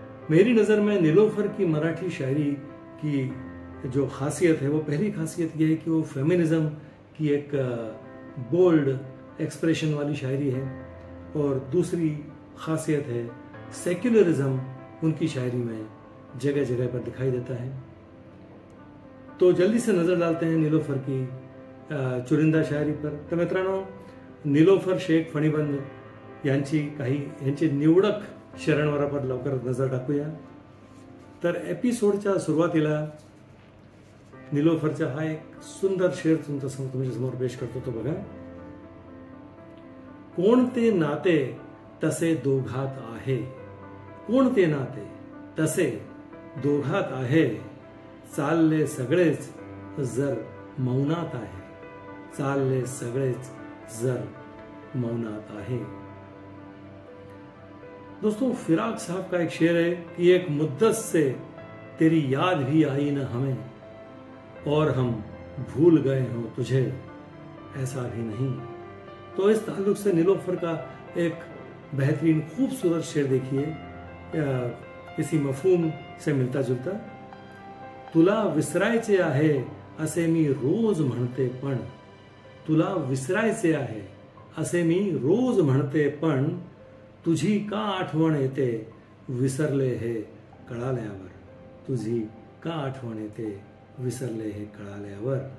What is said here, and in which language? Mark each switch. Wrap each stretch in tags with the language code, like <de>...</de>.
<hi>मेरी नज़र में निलोफर की मराठी शायरी की जो खासियत है, वो पहली खासियत यह है कि वो फेमिनिज़म की एक बोल्ड एक्सप्रेशन वाली शायरी है, और दूसरी खासियत है सेक्युलरिज्म उनकी शायरी में जगह जगह पर दिखाई देता है. तो जल्दी से नज़र डालते हैं निलोफर की चुरिंदा शायरी पर.</hi> <mr>तर मित्रांनो, निलोफर शेख फणीबंद यांची निवडक शरणवरापर लवकर नजर टाकूया. तर एपिसोडच्या सुरुवातीला निलोफरचा हा एक सुंदर शेर तुमच्या समोर पेश करतो. तो बघा. कोणते नाते तसे दोघात आहे, कोणते नाते तसे दोघात आहे, चालले सगळेच जर मौनात आहे, चालले सगळेच जर मौनात आहे.</mr> <hi>दोस्तों, फिराक साहब का एक शेर है कि एक मुद्दत से तेरी याद भी आई न हमें, और हम भूल गए हों तुझे ऐसा भी नहीं. तो इस ताल्लुक से निलोफर का एक बेहतरीन खूबसूरत शेर देखिए, इसी मफहूम से मिलता जुलता.</hi> <mr>तुला विसरायचे आहे असे मी रोज म्हणते पण, तुला विसरायचे आहे असे मी रोज म्हणते पण, तुझी का आठवण येते विसरले हे कळाल्यावर, तुझी का आठवण येते विसरले हे कळाल्यावर.</mr>